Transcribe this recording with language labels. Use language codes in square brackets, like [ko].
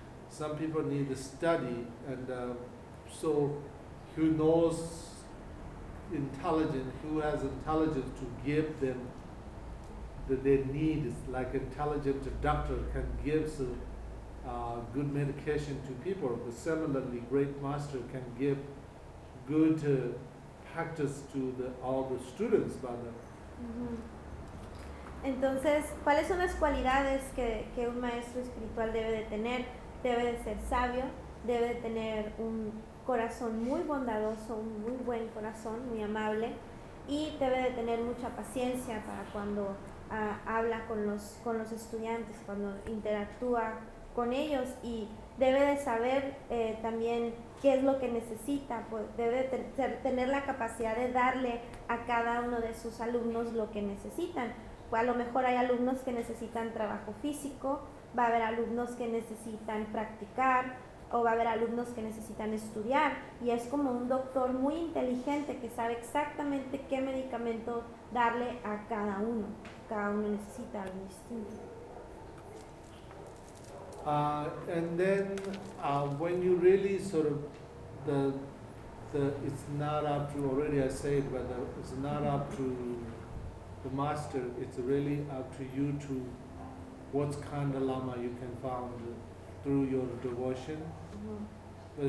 [en] Some people need the study, and so who knows intelligent, who has intelligence to give them that they need, like intelligent doctor can give good medication to people, but similarly great master can give good practice to all the students. Mm-hmm. [es] Entonces, ¿cuáles son las cualidades que un maestro espiritual debe de tener? Debe de ser sabio, debe de tener un corazón muy bondadoso, un muy buen corazón, muy amable, y debe de tener mucha paciencia para cuando habla con los estudiantes, cuando interactúa con ellos, y debe de saber también qué es lo que necesita, pues debe de tener la capacidad de darle a cada uno de sus alumnos lo que necesitan. Pues a lo mejor hay alumnos que necesitan trabajo físico, va a haber alumnos que necesitan practicar, o va a haber alumnos que necesitan estudiar, y es como un doctor muy inteligente que sabe exactamente qué medicamento darle a cada uno. Cada uno necesita algo distinto. [en] When you really sort of it's not up to, already I said, but it's not up to the master, it's really up to you to what kind of lama you can find through your devotion. Mm-hmm.